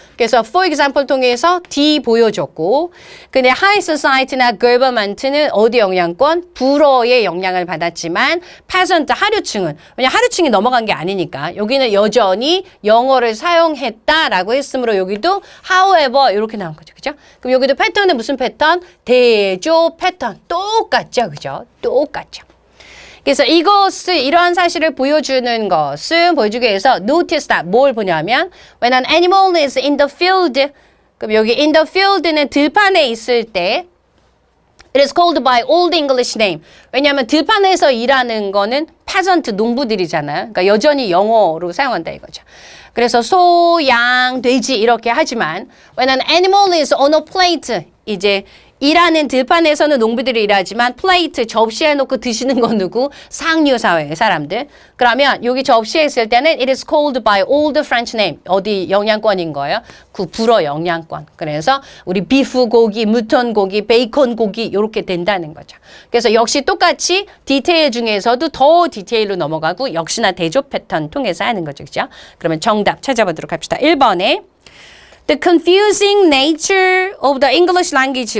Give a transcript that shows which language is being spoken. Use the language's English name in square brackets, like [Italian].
[Korean] 그래서 [English] for example [Korean] 통해서 D 보여줬고 근데 [English] high society [Korean] 나 government는 어디 영향권? 불어의 영향을 받았지만 peasant 하류층은 왜냐 하류층이 넘어간 게 아니니까 여기는 여전히 영어를 사용했다라고 했으므로 여기도 [English] however [Korean] 이렇게 나온 거죠. 그죠? 그럼 여기도 패턴은 무슨 패턴? 대조 패턴. 똑같죠. 그죠? 똑같죠. 그래서 이것을 이러한 사실을 보여주는 것은 보여주기 위해서 [English] notice that [Korean] 뭘 보냐면 [English] when an animal is in the field 그럼 여기 in the field [Korean] 는 들판에 있을 때 [English] it is called by old English name. [Korean] 왜냐하면 들판에서 일하는 거는 peasant 농부들이잖아요. 그러니까 여전히 영어로 사용한다 이거죠. 그래서 소, 양, 돼지 이렇게 하지만 [English] when an animal is on a plate [Korean] 이제 일하는 들판에서는 농부들이 일하지만 플레이트 접시에 놓고 드시는 건 누구? 상류 사회의 사람들. 그러면 여기 접시에 있을 때는 [English] it is called by old French name. [Korean] 어디 영양권인 거예요? 그 불어 영양권. 그래서 우리 비프 고기, 무톤 고기, 베이컨 고기 이렇게 된다는 거죠. 그래서 역시 똑같이 디테일 중에서도 더 디테일로 넘어가고 역시나 대조 패턴 통해서 하는 거죠. 그죠? 그러면 정답 찾아보도록 합시다. [English] 1번에 The confusing nature of the English language.